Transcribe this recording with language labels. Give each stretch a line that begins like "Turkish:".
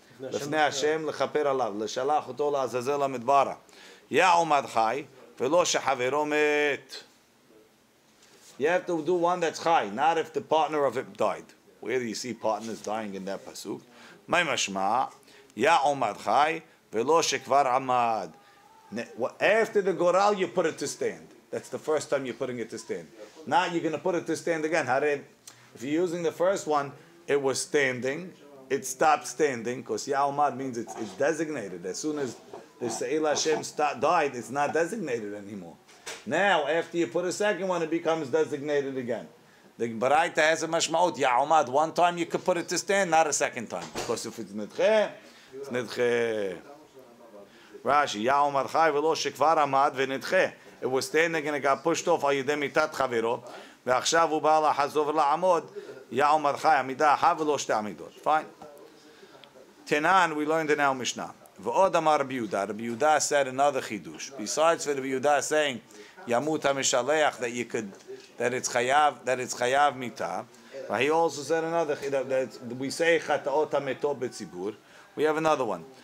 Hebrew: לפני השם לכפר עליו, לשלח אותו לעזאזל המדברה. יעומד חי, ולא שחברו מת.
English: You have to do one that's high, not if the partner of it died. Where do you see partners dying in that pasuk? מה משמע? יעומד חי, ולא שכבר עמד. After the goral, you put it to stand. That's the first time you're putting it to stand. Now you're going to put it to stand again. If you're using the first one, it was standing. It stopped standing because Ya'omad means it's designated. As soon as the Se'il Hashem died, it's not designated anymore. Now, after you put a second one, it becomes designated again. The Baraita has a mashmaut. Ya'omad, one time you could put it to stand, not a second time. Because if it's nidche, it's nidche. Rashi, Ya'omad chai v'lo shekvar amad v'nidche. It was standing and it got pushed off al yedei mitat chaviro.
Hebrew: ועכשיו הוא בא לחזור ולעמוד, יעומד חי עמידה אחת ולא שתי עמידות.
English: Fine. Tenan, we learned in our Mishnah. V'od amar Rabbi Yehuda. Rabbi Yehuda said another chidush. Besides for Rabbi Yehuda saying Yamut HaMishaleach, that it's chayav mita. He also said another that we say chataot hametot betzibur. We have another one.